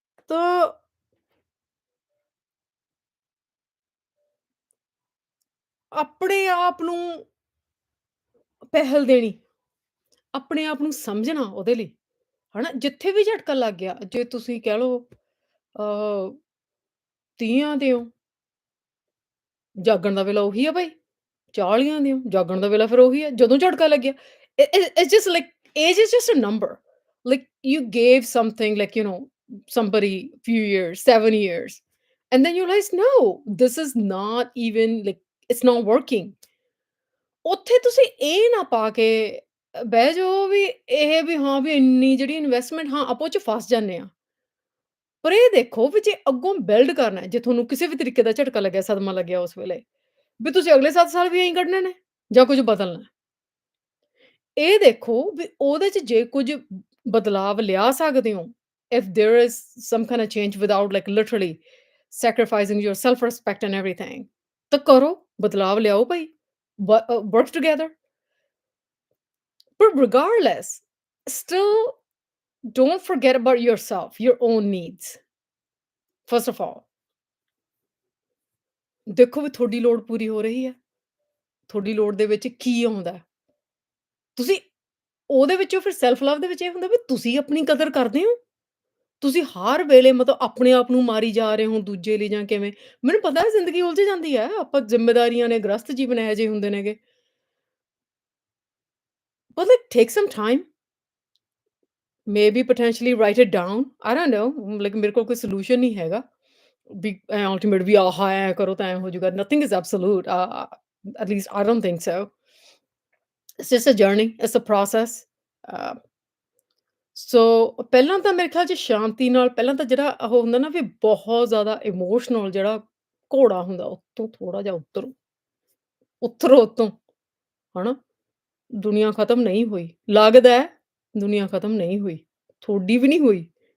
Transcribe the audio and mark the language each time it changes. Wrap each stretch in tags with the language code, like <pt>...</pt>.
<pa>ਤਾਂ ਆਪਣੇ ਆਪ ਨੂੰ ਪਹਿਲ ਦੇਣੀ, ਆਪਣੇ ਆਪ ਨੂੰ ਸਮਝਣਾ ਉਹਦੇ ਲਈ, ਹਨਾ? ਜਿੱਥੇ ਵੀ ਝਟਕਾ ਲੱਗ ਗਿਆ, ਜੇ ਤੁਸੀਂ ਕਹਿ ਲਓ ਅ, 30ਾਂ ਦੇ ਹੋ, ਜਾਗਣ ਦਾ ਵੇਲਾ ਉਹੀ ਆ ਭਾਈ। 40ਾਂ ਦੇ ਹੋ, ਜਾਗਣ ਦਾ ਵੇਲਾ ਫਿਰ ਉਹੀ ਹੈ। ਜਦੋਂ ਝਟਕਾ ਲੱਗਿਆ</pa> <en>It's just like age is just a number. Like you gave something like somebody few years, 7 years, and then you realize, no, this is not even like it's not working.</en> <pa>ਉੱਥੇ ਤੁਸੀਂ ਇਹ ਨਾ ਪਾ ਕੇ ਬਹਿ ਜਾਓ ਵੀ ਇਹ ਵੀ ਹਾਂ, ਵੀ ਇੰਨੀ ਜਿਹੜੀ ਇਨਵੈਸਟਮੈਂਟ ਹਾਂ, ਆਪਾਂ ਉਹ 'ਚ ਫਸ ਜਾਂਦੇ ਹਾਂ। ਪਰ ਇਹ ਦੇਖੋ ਵੀ ਜੇ ਅੱਗੋਂ ਬਿਲਡ ਕਰਨਾ ਹੈ, ਜੇ ਤੁਹਾਨੂੰ ਕਿਸੇ ਵੀ ਤਰੀਕੇ ਦਾ ਝਟਕਾ ਲੱਗਿਆ, ਸਦਮਾ ਲੱਗਿਆ ਉਸ ਵੇਲੇ, ਵੀ ਤੁਸੀਂ ਅਗਲੇ 7 ਸਾਲ ਵੀ ਐਂ ਹੀ ਕੱਢਣੇ ਨੇ ਜਾਂ ਕੁਝ ਬਦਲਣਾ ਹੈ। ਇਹ ਦੇਖੋ ਵੀ ਉਹਦੇ 'ਚ ਜੇ ਕੁਝ ਬਦਲਾਵ ਲਿਆ ਸਕਦੇ ਹੋ,</pa> <en>if there is some kind of change without like literally sacrificing your self respect and everything,</en> <pa>ਤਾਂ ਕਰੋ, ਬਦਲਾਵ ਲਿਆਓ ਭਾਈ,</pa> <en>Work together. But regardless, still Don't forget about yourself, your own needs, first of all.</en> <pa>ਦੇਖੋ ਵੀ ਤੁਹਾਡੀ ਲੋੜ ਪੂਰੀ ਹੋ ਰਹੀ ਹੈ, ਤੁਹਾਡੀ ਲੋੜ ਦੇ ਵਿੱਚ ਕੀ ਆਉਂਦਾ ਹੈ। ਤੁਸੀਂ ਉਹਦੇ ਵਿੱਚੋਂ ਫਿਰ ਸੈਲਫ ਲਵ ਦੇ ਵਿੱਚ ਇਹ ਹੁੰਦਾ ਵੀ ਤੁਸੀਂ ਆਪਣੀ ਕਦਰ ਕਰਦੇ ਹੋ? ਤੁਸੀਂ ਹਰ ਵੇਲੇ ਮਤਲਬ ਆਪਣੇ ਆਪ ਨੂੰ ਮਾਰੀ ਜਾ ਰਹੇ ਹੋ ਦੂਜੇ ਲਈ ਜਾਂ ਕਿਵੇਂ? ਮੈਨੂੰ ਪਤਾ ਹੈ ਜ਼ਿੰਦਗੀ ਉਲਝ ਜਾਂਦੀ ਹੈ, ਆਪਾਂ ਜ਼ਿੰਮੇਦਾਰੀਆਂ ਨੇ, ਗ੍ਰਸਤ ਜੀਵਨ ਇਹੋ ਜਿਹੇ ਹੁੰਦੇ ਨੇਗੇ।</pa> <en>but like take some time, maybe potentially write it down, I don't know, like</en> <pa>ਮੇਰੇ ਕੋਲ ਕੋਈ ਸੋਲੂਸ਼ਨ ਨਹੀਂ ਹੈਗਾ ਵੀ ਅਲਟੀਮੇਟ ਵੀ ਆਹ ਐ ਕਰੋ ਤਾਂ ਐ ਹੋ ਜਾਊਗਾ,</pa> <en>Nothing is absolute, at least I don't think so. It's just a journey, it's a process.</en> <pa>uh, ਸੋ ਪਹਿਲਾਂ ਤਾਂ ਮੇਰੇ ਖਿਆਲ 'ਚ ਸ਼ਾਂਤੀ ਨਾਲ, ਪਹਿਲਾਂ ਤਾਂ ਜਿਹੜਾ ਉਹ ਹੁੰਦਾ ਨਾ ਵੀ ਬਹੁਤ ਜ਼ਿਆਦਾ ਇਮੋਸ਼ਨਲ ਜਿਹੜਾ ਘੋੜਾ ਹੁੰਦਾ, ਉੱਤੋਂ ਥੋੜ੍ਹਾ ਜਿਹਾ ਉਤਰੋ, ਉਤਰੋ ਉੱਤੋਂ, ਹਨਾ? ਦੁਨੀਆ ਖਤਮ ਨਹੀਂ ਹੋਈ। ਲੱਗਦਾ ਹੈ ਦੁਨੀਆ ਖਤਮ ਨਹੀਂ ਹੋਈ, ਤੁਹਾਡੀ ਵੀ ਨਹੀਂ ਹੋਈ।</pa>